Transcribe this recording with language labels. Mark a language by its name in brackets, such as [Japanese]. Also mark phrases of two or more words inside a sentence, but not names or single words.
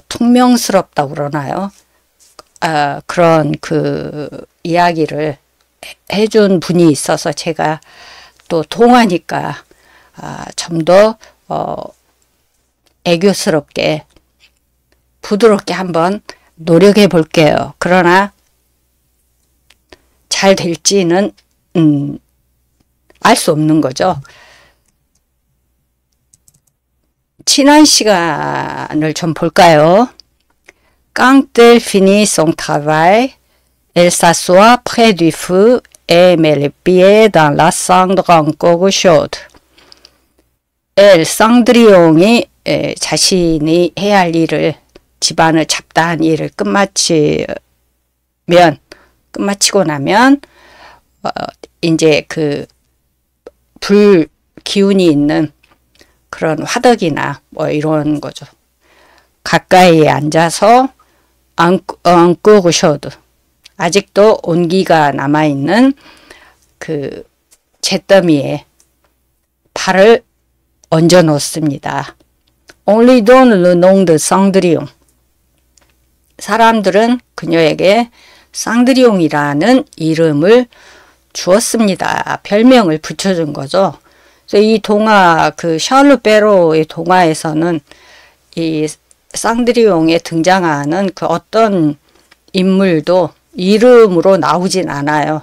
[Korean] 퉁명스럽다고 그러나요? 그런 그 이야기를 해준 분이 있어서 제가 또 동화니까 좀 더 애교스럽게 부드럽게 한번 노력해 볼게요. 그러나 잘 될지는 알 수 없는 거죠. 지난 시간을 좀 볼까요? [French] Quand elle finit son travail, elle s'assoit près du feu et met les pieds dans la cendre encore chaude. elle, [Korean] 쌍드리옹이 자신이 해야 할 일을, 집안을 잡다한 일을 끝마치고 나면 이제 그 불 기운이 있는 그런 화덕이나 뭐 이런 거죠. 가까이에 앉아서 [French] encore chaude, [Korean] 아직도 온기가 남아있는 그 잿더미에 발을 얹어 놓습니다. [French] Only donne le nom de 쌍드리옹. [Korean] 사람들은 그녀에게 쌍드리옹이라는 이름을 주었습니다. 별명을 붙여준 거죠. 그래서 이 동화, 그 샤를로 베로의 동화에서는 이 쌍드리옹에 등장하는 그 어떤 인물도 이름으로 나오진 않아요.